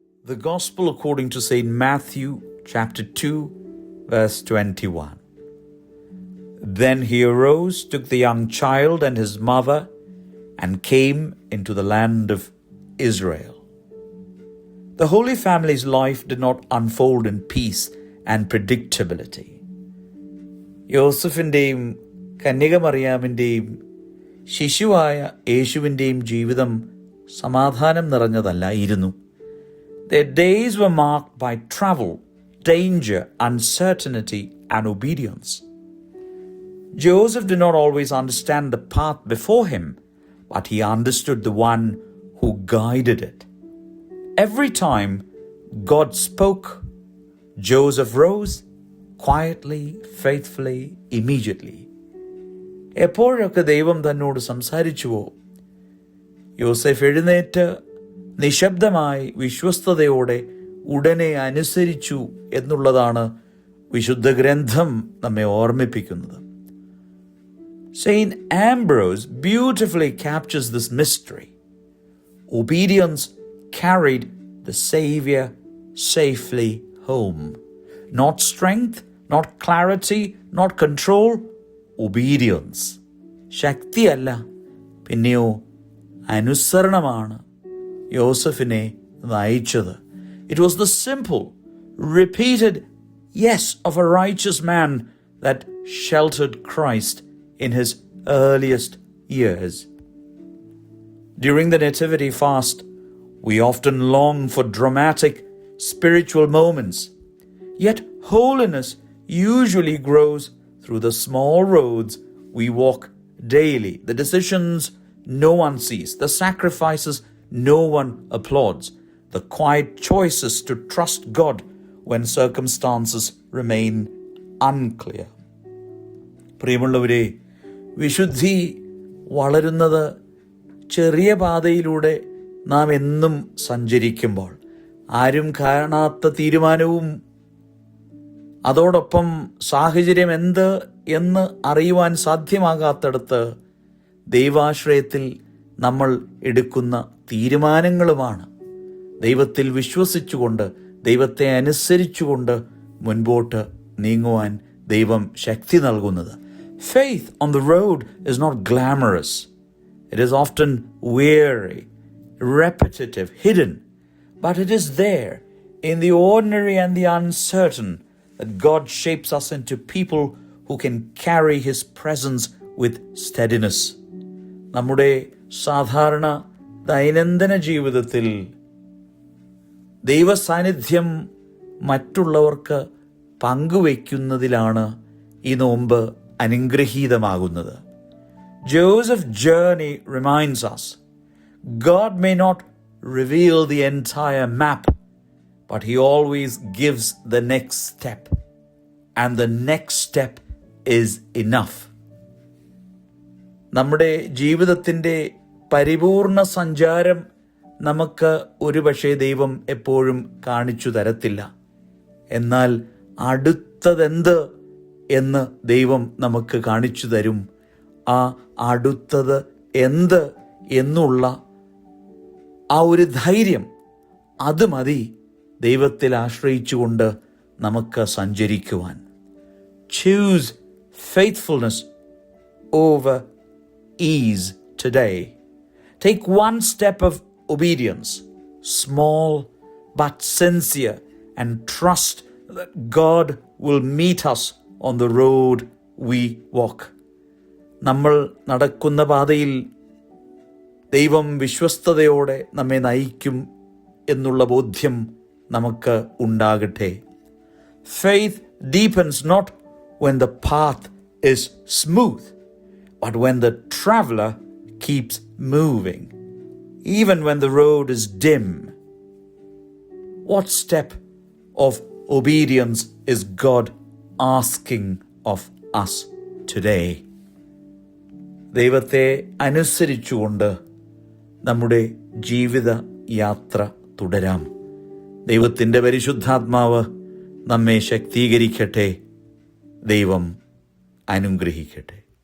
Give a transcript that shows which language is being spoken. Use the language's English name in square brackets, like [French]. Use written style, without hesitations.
[English] The Gospel according to St. Matthew, chapter 2, verse 21. Then he arose, took the young child and his mother, and came into the land of Israel. The Holy Family's life did not unfold in peace and predictability. [Malayalam] യോസഫിൻ്റെയും കന്യകമറിയാമിൻ്റെയും ശിശുവായ യേശുവിൻ്റെയും ജീവിതം സമാധാനം നിറഞ്ഞതല്ലായിരുന്നു. [English] Their days were marked by travel, danger, uncertainty, and obedience. Joseph did not always understand the path before him, but he understood the one who guided it. Every time God spoke, Joseph rose quietly, faithfully, immediately. [Malayalam] എപ്പോഴൊക്കെ ദൈവം തന്നോട് സംസാരിച്ചുവോ, യോസേഫ് എഴുന്നേറ്റ് നിശബ്ദമായി വിശ്വസ്തയോടെ ഉടനെ അനുസരിച്ചു എന്നുള്ളതാണ് വിശുദ്ധ ഗ്രന്ഥം നമ്മെ ഓർമ്മിപ്പിക്കുന്നത്. [English] Saint Ambrose beautifully captures this mystery. Obedience carried the Savior safely home. Not strength, not clarity, not control. Obedience. [Malayalam] ശക്തിയല്ല, പിന്നെയോ അനുസരണമാണ് യോസഫിനെ നയിച്ചത്. [English] It was the simple, repeated yes of a righteous man that sheltered Christ in his earliest years. During the Nativity fast, we often long for dramatic spiritual moments. Yet holiness usually grows through the small roads we walk daily, the decisions no one sees, the sacrifices no one applauds, the quiet choices to trust God when circumstances remain unclear. [Malayalam] പ്രിയമുള്ളവരെ, വിശുദ്ധി വളരുന്നത് ചെറിയ പാതയിലൂടെ നാം എന്നും സഞ്ചരിക്കുമ്പോൾ, ആരും കാണാത്ത തീരുമാനവും അതോടൊപ്പം സാഹചര്യം എന്ത് എന്ന് അറിയുവാൻ സാധ്യമാകാത്തടത്ത് ദൈവാശ്രയത്തിൽ നമ്മൾ എടുക്കുന്ന തീരുമാനങ്ങളുമാണ് ദൈവത്തിൽ വിശ്വസിച്ചുകൊണ്ട്, ദൈവത്തെ അനുസരിച്ചുകൊണ്ട് മുൻപോട്ട് നീങ്ങുവാൻ ദൈവം ശക്തി നൽകുന്നത്. [English] Faith on the road is not glamorous. It is often weary, repetitive, hidden. But it is there, in the ordinary and the uncertain, that God shapes us into people who can carry His presence with steadiness. [Malayalam] നമ്മുടെ സാധാരണ ദൈനംദിന ജീവിതത്തിൽ ദൈവസാന്നിധ്യം മറ്റുള്ളവർക്ക് പങ്കുവയ്ക്കുന്നതിലാണ് ഈ നോമ്പ് അനുഗ്രഹീതമാകുന്നത്. [English] Joseph's journey reminds us, God may not reveal the entire map, but He always gives the next step, and the next step is enough. [Malayalam] നമ്മുടെ ജീവിതത്തിൻ്റെ പരിപൂർണ സഞ്ചാരം നമുക്ക് ഒരുപക്ഷെ ദൈവം എപ്പോഴും കാണിച്ചു തരത്തില്ല. എന്നാൽ അടുത്തതെന്ത് എന്ന് ദൈവം നമുക്ക് കാണിച്ചു തരും. ആ അടുത്തത് എന്ത് എന്നുള്ള ആ ഒരു ധൈര്യം, അത് മതി ദൈവത്തിൽ ആശ്രയിച്ചുകൊണ്ട് നമുക്ക് സഞ്ചരിക്കുവാൻ. [English] Choose faithfulness over ease today. Take one step of obedience, small but sincere, and trust that God will meet us on the road we walk. [Malayalam] നമ്മൾ നടക്കുന്ന പാതയിൽ ദൈവം വിശ്വസ്തയോടെ നമ്മെ നയിക്കും എന്നുള്ള ബോധ്യം നമുക്ക് ഉണ്ടാകട്ടെ. [English] Faith deepens not when the path is smooth, but when the traveler keeps moving, even when the road is dim. What step of obedience is God asking of us today? [Malayalam] ദൈവത്തെ അനുസരിച്ചുകൊണ്ട് നമ്മുടെ ജീവിത യാത്ര തുടരാം. ദൈവത്തിൻ്റെ പരിശുദ്ധാത്മാവ് നമ്മെ ശക്തീകരിക്കട്ടെ. ദൈവം അനുഗ്രഹിക്കട്ടെ.